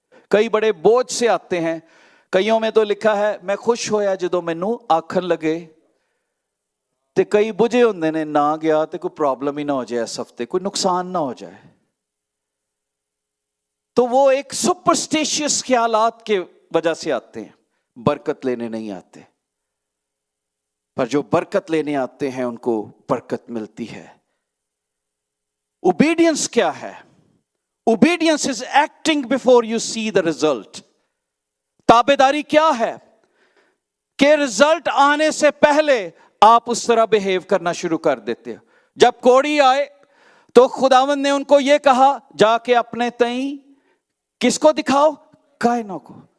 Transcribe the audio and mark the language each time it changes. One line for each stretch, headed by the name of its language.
Urdu: کئی بڑے بوجھ سے آتے ہیں, کئیوں میں تو لکھا ہے
Punjabi: میں خوش ہویا جدوں مینوں آکھن لگے, تے کئی بجے ہوندے نے نہ گیا تے
Urdu: کوئی پرابلم ہی نہ ہو جائے, اس ہفتے کوئی نقصان نہ ہو جائے. تو وہ ایک سپرسٹیشیس خیالات کے وجہ سے آتے ہیں, برکت لینے نہیں آتے. پر جو برکت لینے آتے ہیں ان کو برکت ملتی ہے. اوبیڈینس کیا ہے؟
English: Obedience is acting before you see the result.
Urdu: تابعداری کیا ہے؟ کہ رزلٹ آنے سے پہلے آپ اس طرح بیہیو کرنا شروع کر دیتے ہو. جب کوڑی آئے تو خداوند نے ان کو یہ کہا جا کے اپنے تئیں کس کو دکھاؤ؟ کاہنوں کو.